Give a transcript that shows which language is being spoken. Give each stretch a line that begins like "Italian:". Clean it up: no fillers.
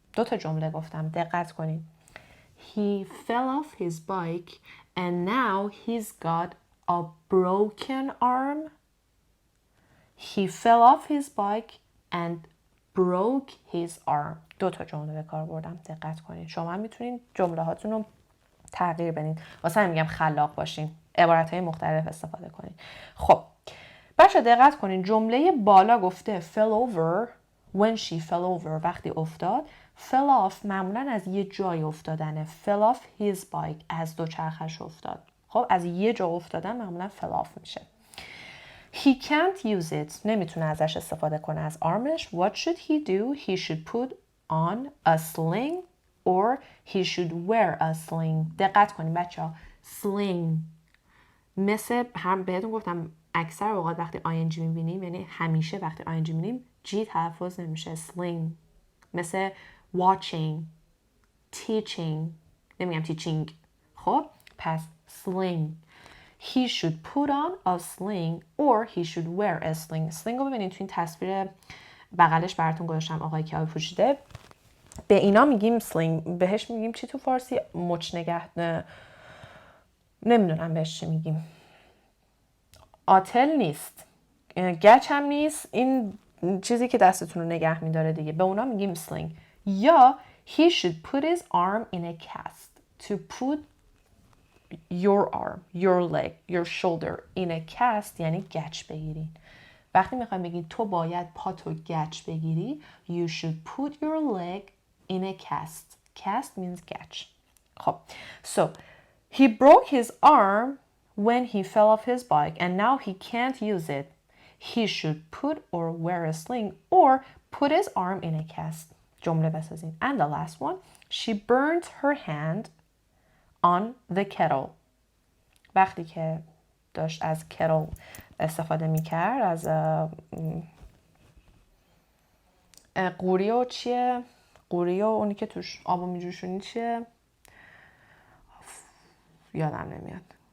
Persian: دو تا جمله گفتم. دقت کنید.
English: He fell off his bike and now he's got a broken arm. He fell off his bike and broke his arm.
Persian: دو تا جمله به کار بردم. دقت کنید. شما میتونید جمله هاتون رو تغییر بدین. واسه همین میگم خلاق باشین. عبارتهای مختلف استفاده کنید. خب بچه دقت کنید. جمله بالا گفته
English: fell over when she fell over.
Persian: وقتی افتاد. fell off معمولا از یه جای افتادنه.
English: fell off his bike.
Persian: از دوچرخش افتاد. خب از یه جا افتادن معمولا
English: fell off
Persian: میشه.
English: He can't use it.
Persian: نمیتونه ازش استفاده کنه از armش.
English: What should he do? He should put on a sling or he should wear a sling.
Persian: دقت کنید بچه ها. sling مثل هم بهتون گفتم اکثر اوقات وقتی ing میبینیم، یعنی همیشه وقتی ing میبینیم جی تلفظ نمیشه. sling مثل watching, teaching. نمیگم teaching. خب پس sling.
English: He should put on a sling or he should wear a sling.
Persian: sling رو ببینید تو این تصویر بغلش براتون گذاشتم آقای که آبی پوشیده. به اینا میگیم sling. بهش میگیم چی تو فارسی؟ مچ نگه نمیدونم بهش چی میگیم. آتل نیست، گچ هم نیست، این چیزی که دستتون رو نگه میداره دیگه. به اونا میگیم sling.
English: یا he should put his arm in a cast. To put your arm, your leg, your shoulder in a cast
Persian: یعنی گچ بگیرین. وقتی میخوایم بگید تو باید پاتو گچ بگیری,
English: you should put your leg in a cast. Cast means گچ. خب so he broke his arm when he fell off his bike and now he can't use it. He should put or wear a sling or put his arm in a cast.
Persian: جمله بسازین.
English: And the last one, she burned her hand on the kettle.
Persian: وقتی که داشت از kettle استفاده میکرد، از قوری و چیه؟ قوری و اونی که توش آبو میجوشونی چیه؟ یادم نمیاد.